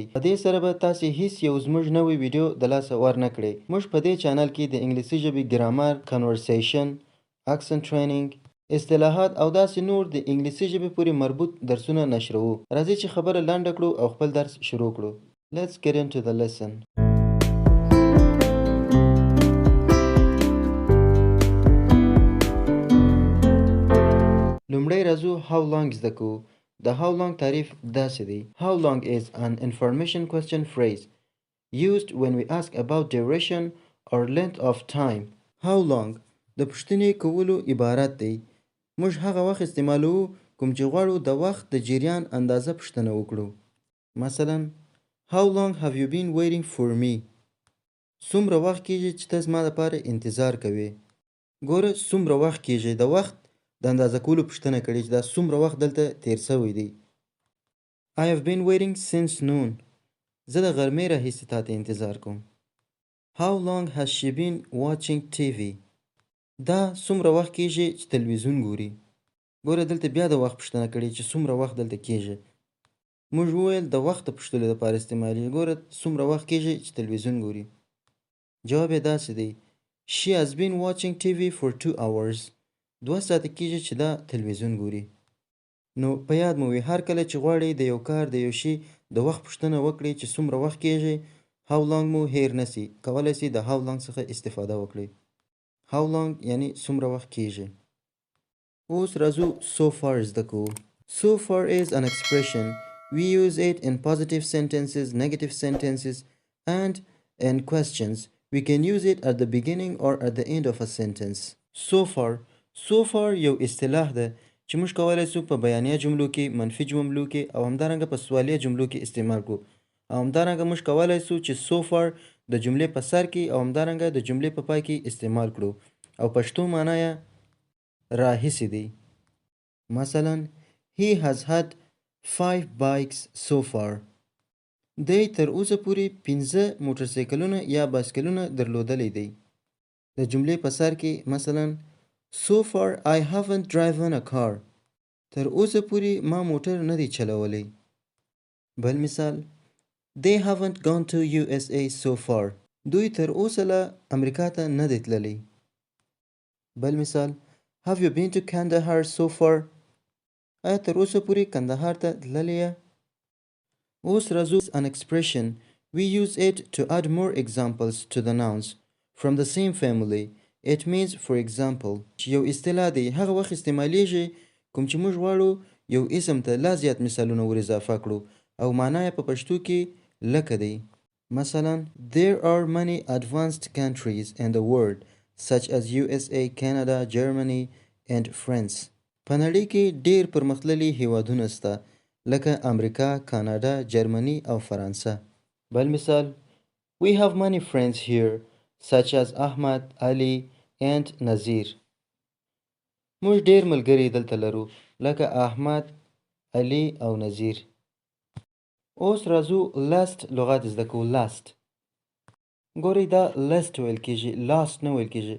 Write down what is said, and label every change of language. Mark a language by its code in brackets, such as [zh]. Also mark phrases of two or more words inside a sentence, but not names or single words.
[ps] په دې سره به تاسې هیڅ یو زموږ نوی ویډیو د لاسه ورنه کړئ. موږ په دې چینل کې د انګلیسي ژبې ګرامر، کنورسیشن، [en] accent training, [ps] اصطلاحات او داسې نور د انګلیسي ژبې پورې مربوط درسونه نشروو. راځئ چې خبره لنډه کړو او خپل درس شروع کړو. [en] Let's get into the lesson. [ps] لومړی راځو [en] how long [ps] زده کوو. د [en] how long [ps] تعریف داسې دی. [en] How long is an information question phrase used when we ask about duration or length of time. How long [ps] د پوښتنې کولو عبارت دی. موږ هغه وخت استعمالوو کوم چې غواړو د وخت د جریان اندازه پوښتنه وکړو. مثلا [en] How long have you been waiting for me? [ps] څومره وخت کېږي چې ته زما لپاره انتظار کوې. ګوره څومره وخت کېږي د وخت د اندازه کولو پوښتنه کړې چې دا څومره وخت دلته تیر شوی دی. [en] I have been waiting since noon. [ps] زه د غرمې راهیسې تا ته انتظار کوم. [en] How long has she been watching TV? [ps] دا څومره وخت کېږي چې تلویزیون ګوري. ګوره دلته بیا د وخت پوښتنه کړې چې څومره وخت دلته کېږي. موږ وویل د وخت د پوښتلو لپاره استعمالېږي. ګوره څومره وخت کېږي چې تلویزیون ګوري. جواب یې داسې دی. [en] She has been watching TV for 2 hours. [ps] 2 ساعته کېږي چې دا تلویزیون ګوري. نو په یاد مو وي هر کله چې غواړئ د یو کار د یو شي د وخت پوښتنه وکړئ چې څومره وخت کېږي، [en] how long [ps] مو هیر نسی. کولی شئ د [en] how long [ps] څخه استفاده وکړئ. [en] How long [ps] یعنی څومره وخت کېږي. اوس راځو [en] so far [ps] زده کوو. [en] So far is an expression. We use it in positive sentences, negative sentences, and in questions. We can use it at the beginning or at the end of a sentence. So far [ps] یو اصطلاح ده چې موږ کولی شو په بیانیه جملو کې، منفي جملو کې او همدارنګه په سوالیه جملو کې استعمال کړو. او همدارنګه موږ کولی شو چې [en] so far [ps] د جملې په سر کې او همدارنګه د جملې په پای کې استعمال کړو او پښتو معنا یې راهیسې دی. مثلا [en] He has had 5 bikes so far. [ps] دی تر اوسه پورې 5 موټرسایکلونه یا بایسکلونه درلودلی دی. د جملې په سر کې مثلا [en] So far I haven't driven a car. [ps] تر اوسه پورې ما موټر نه دی چلولی. بل مثال [en] They haven't gone to USA so far. [ps] دوی تر اوسه له امریکا ته نه دی تللی. بل مثال [en] Have you been to Kandahar so far? [ps] آیا تر اوسه پورې کندهار ته تللی یې؟ اوس راځو [en] an expression. We use it to add more examples to the nouns from the same family. It means for example. [ps] یو اصطلاح دی هغه وخت استعمالیږي کوم چې موږ غواړو یو اسم ته لا زیات مثالونه ور اضافه کړو او معنا یې په پښتو کې لکه دی. مثلا [en] There are many advanced countries in the world such as USA, Canada, Germany and France. [ps] په نړۍ کې ډیر پرمختللي هیوادونه شته لکه امریکا، کاناډا، جرمني او فرانسه. بل مثال [en] We have many friends here such as Ahmad, Ali and Nazir. [ps] موږ ډیر ملګري دلته لرو لکه احمد، علي او نظیر. اوس راځو last لغات زده کوو. last ګورئ دا last ویل کېږي، last نه ویل کېږي.